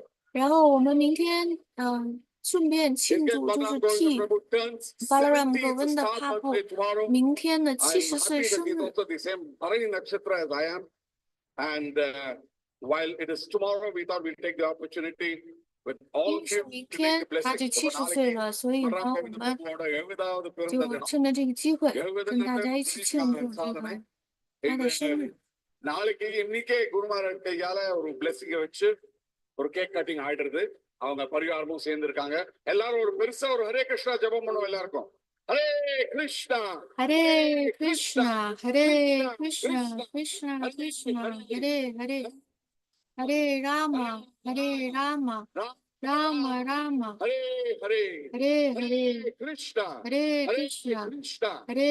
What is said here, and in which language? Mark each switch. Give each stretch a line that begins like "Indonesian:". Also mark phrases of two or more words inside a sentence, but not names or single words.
Chinese: 然后我们明天顺便
English: His
Chinese: 庆
English: Grace
Chinese: 祝，就
English: Balram
Chinese: 是
English: Govinda
Chinese: 替
English: Prabhu turns
Chinese: Balaram
English: 70. It's a
Chinese: Govinda
English: star
Chinese: Prabhu
English: birthday tomorrow.
Chinese: 明天的
English: I'm
Chinese: 70岁
English: happy that
Chinese: 生
English: he's
Chinese: 日。
English: also the same Bharani Nakshatra as I am. And while it is tomorrow, we thought we'll take the opportunity with
Chinese: 因
English: all
Chinese: 为
English: of
Chinese: 是
English: you
Chinese: 明
English: to make
Chinese: 天
English: the
Chinese: 他
English: blessing.
Chinese: 就70岁了，所以呢，我们就趁着这个机会跟大家一起庆祝这个他的生日。
Tamil: நாளைக்கு இன்னைக்கே குருமாரன் கையால ஒரு பிளெஸிங்க வச்சு ஒரு
English: cake cutting
Tamil: ஆயிடுறது. அவங்க பரிவாரமும் சேர்ந்து இருக்காங்க. எல்லாரும் ஒரு பெருசா ஒரு ஹரே கிருஷ்ணா ஜெபம் பண்ணுவோம் எல்லாருக்கும்.
Sanskrit: ஹரே கிருஷ்ணா Hare Krishna Hare Krishna Krishna Krishna Hare Hare Hare Rama Hare Rama Rama Rama ஹரே ஹரே Hare Hare கிருஷ்ணா Hare ஹரே Krishna கிருஷ்ணா Hare